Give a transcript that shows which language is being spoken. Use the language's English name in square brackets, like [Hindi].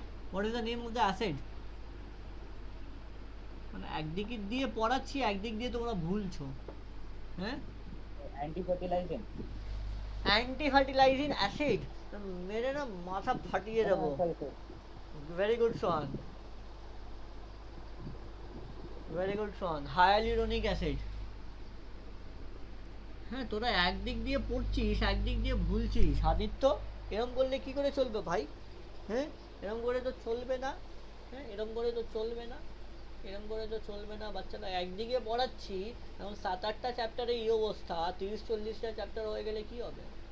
[English] What is the name of the acid? [Bangla] মানে একদিক দিয়ে পড়াচ্ছি, একদিক দিয়ে তোমরা ভুলছো, হ্যাঁ। [English] anti fertilising, [Bangla] anti fertilising acid, মেরে না মাথা ফাটিয়ে দেবো। [English] very good Sohan, very good Sohan, hyaluronic acid। [Bangla] হ্যাঁ তোরা একদিক দিয়ে পড়ছিস একদিক দিয়ে ভুলছিস আদিত্য, এরম করলে কি করে চলবে ভাই? হ্যাঁ এরম করে তো চলবে না, হ্যাঁ এরম করে তো চলবে না, এরম করে তো চলবে না। বাচ্চারা একদিকে পড়াচ্ছি এখন 7-8টা চ্যাপ্টারে এই অবস্থা, 30-40টা চ্যাপ্টার হয়ে গেলে কি হবে?